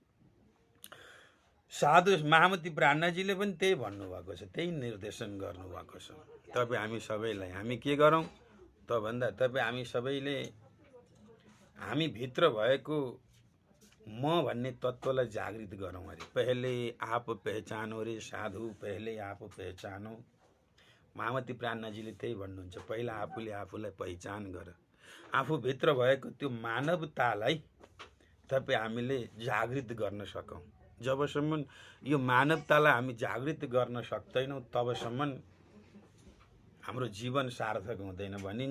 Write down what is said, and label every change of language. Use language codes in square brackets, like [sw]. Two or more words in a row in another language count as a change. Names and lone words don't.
[ne] साधु महामती प्राणनाजीले पनि त्यही भन्नुभएको छ, त्यही निर्देशन गर्नुभएको छ। तपाईँ हामी सबैलाई हामी के गरौँ त भन्दा तपाईँ हामी सबैले हामी भित्र भएको म भन्ने तत्त्वलाई जागृत गरौँ अरे। [hi] पहले आप पहचानो रे साधु, पहले आप पहचानो। [ne] महामती प्राणनाजीले त्यही भन्नुहुन्छ, पहिला आफूले आफूलाई पहिचान गर। आफूभित्र भएको त्यो मानवतालाई तपाईँ हामीले जागृत गर्न सकौँ। जबसम्म यो मानवतालाई हामी जागृत गर्न सक्दैनौँ तबसम्म हाम्रो जीवन सार्थक हुँदैन।